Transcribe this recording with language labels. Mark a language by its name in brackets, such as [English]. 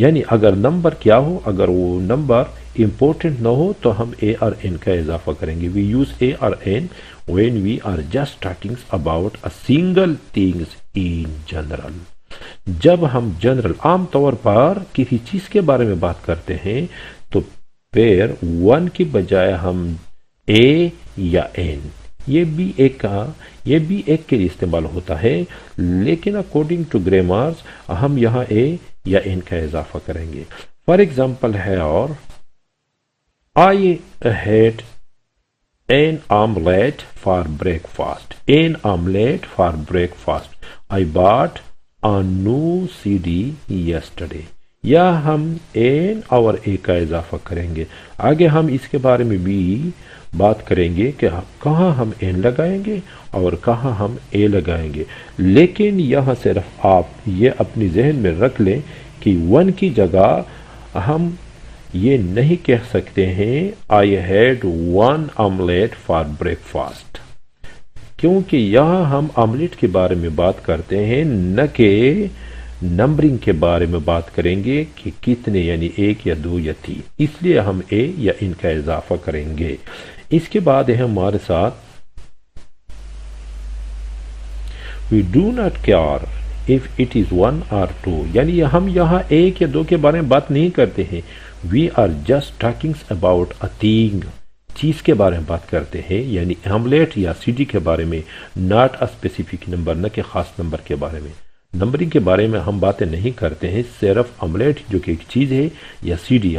[Urdu] اگر نمبر کیا ہو، اگر وہ نمبر امپورٹنٹ نہ ہو تو ہم A اور N کا اضافہ کریں گے. [English] We use A اور N when we are just talking about a single things in general. [Urdu] جب ہم جنرل عام طور پر کسی چیز کے بارے میں بات کرتے ہیں تو پھر 1 کی بجائے ہم A یا N، یہ بھی ایک کے لیے استعمال ہوتا ہے، لیکن [English] according to grammars [Urdu] ہم یہاں A یا N کا اضافہ کریں گے. [English] for example [Urdu] ہے اور [English] I had an omelette for breakfast. An omelette for breakfast. I bought a new CD yesterday. [Urdu] یا ہم N اور A کا اضافہ کریں گے. آگے ہم اس کے بارے میں بھی بات کریں گے کہ کہاں ہم N لگائیں گے اور کہاں ہم A لگائیں گے. لیکن یہاں صرف آپ یہ اپنی ذہن میں رکھ لیں کہ 1 کی جگہ ہم یہ نہیں کہہ سکتے ہیں [English] I had 1 omelette for breakfast، [Urdu] کیونکہ یہاں ہم آملیٹ کے بارے میں بات کرتے ہیں، نہ کہ نمبرنگ کے بارے میں بات کریں گے کہ کتنے، یعنی 1 یا 2 یا 3. اس لیے ہم A یا ان کا اضافہ کریں گے. اس کے بعد ہے ہمارے ساتھ [English] we do not care if it is 1 or 2. [Urdu] یعنی ہم یہاں 1 یا 2 کے بارے میں بات نہیں کرتے ہیں. [English] we are just talking about a thing، [Urdu] چیز کے بارے میں بات کرتے ہیں، یعنی آملیٹ یا CD کے بارے میں، [English] not a specific number، [Urdu] نہ کہ خاص نمبر کے بارے میں. نمبرنگ کے بارے میں ہم باتیں نہیں کرتے ہیں، صرف آملیٹ جو کہ ایک چیز ہے یا CD.